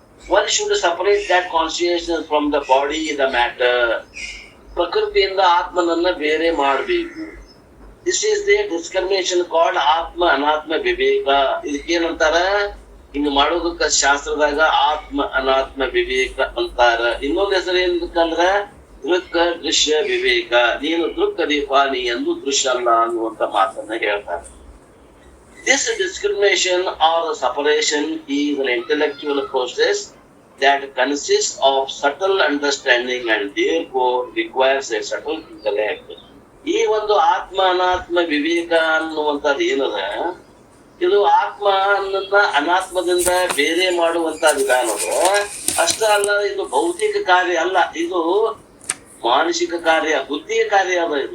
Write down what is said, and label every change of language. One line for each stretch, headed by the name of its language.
English: One should separate that consciousness from the body, the matter.
Kannada: ಪ್ರಕೃತಿಯಿಂದ ಆತ್ಮನನ್ನ ಬೇರೆ ಮಾಡಬೇಕು.
English: This is the discrimination called
Kannada: ಆತ್ಮ ಅನಾತ್ಮ ವಿವೇಕ. ಇದಕ್ಕೇನಂತಾರ? ಹಿಂಗ ಮಾಡೋದಕ್ಕ ಶಾಸ್ತ್ರದಾಗ ಆತ್ಮ ಅನಾತ್ಮ ವಿವೇಕ ಅಂತಾರ. ಇನ್ನೊಂದು ಹೆಸರು ಏನಂದ್ರ ದೃಕ್ ದೃಶ್ಯ ವಿವೇಕ. ನೀನು ದೃಕ್ ಅದೀಪ, ನೀ ಎಂದು ದೃಶ್ಯ ಅಲ್ಲ ಅನ್ನುವಂತ ಮಾತನ್ನ ಹೇಳ್ತಾರೆ.
English: This discrimination or separation is an intellectual process that consists of subtle understanding and therefore requires a subtle intellect.
Kannada: ಈ ಒಂದು ಆತ್ಮ ಅನಾತ್ಮ ವಿವೇಕ ಅನ್ನುವಂಥದ್ದು ಏನದ, ಇದು ಆತ್ಮ ಅನಾತ್ಮದಿಂದ ಬೇರೆ ಮಾಡುವಂತ ವಿಧಾನದ ಅಷ್ಟ ಅಲ್ಲ. ಇದು ಭೌತಿಕ ಕಾರ್ಯ ಅಲ್ಲ, ಇದು ಮಾನಸಿಕ ಕಾರ್ಯ, ಬುದ್ಧಿಯ ಕಾರ್ಯ ಅದ.